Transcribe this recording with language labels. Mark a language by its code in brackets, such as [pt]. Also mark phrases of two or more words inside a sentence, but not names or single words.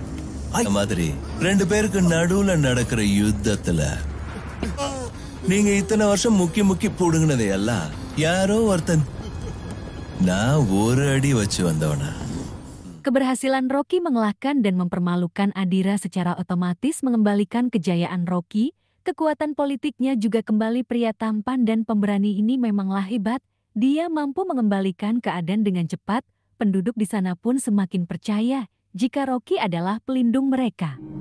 [ta] மாதிரி ரெண்டு பேருக்கு நடுவுல நடக்கிற யுத்தத்துல நீங்க இத்தனை வருஷம் முக்கி புடுங்கினதை எல்லாம் யாரோ ஒருத்தன் நான் ஒரு அடி வச்சு வந்தவனா. [id] Keberhasilan Rocky mengalahkan dan mempermalukan Adira secara otomatis mengembalikan kejayaan Rocky. Kekuatan politiknya juga kembali. Pria tampan dan pemberani ini memanglah hebat. Dia mampu mengembalikan keadaan dengan cepat. Penduduk di sana pun semakin percaya jika Rocky adalah pelindung mereka.